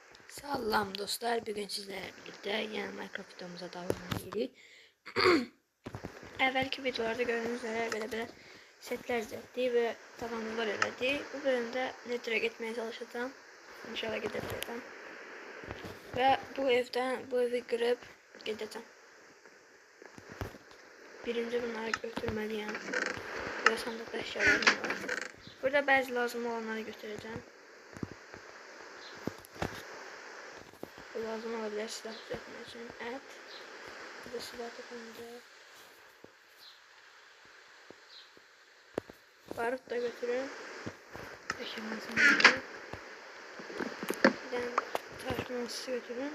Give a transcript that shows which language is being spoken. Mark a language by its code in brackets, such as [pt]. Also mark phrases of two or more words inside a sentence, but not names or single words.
[tr] Salam dostlar, bugün sizlerle birlikte yeni Minecraft videomuza devam edirik. [az] Əvvəlki videolarda [tr] gördüğünüz üzere [az] belə setler düzəltdik və tavanlar elədik. Bu bölümdə Nether'a getməyə çalışacağım. [tr] İnşallah gedebileceğim. [az] Ve bu evi qırıb gedəcəm. Birinci bunları götürməliyəm. Burada sandıqda əşyalarım var. Burada bəzi lazım olanları götürəcəm. [tr] Lazım olabilir silah düzeltmek için. Evet. Burada silah takılacak. [az] Barut da götürün. Eşyamasını götürün. Bir tane taş masası götürün.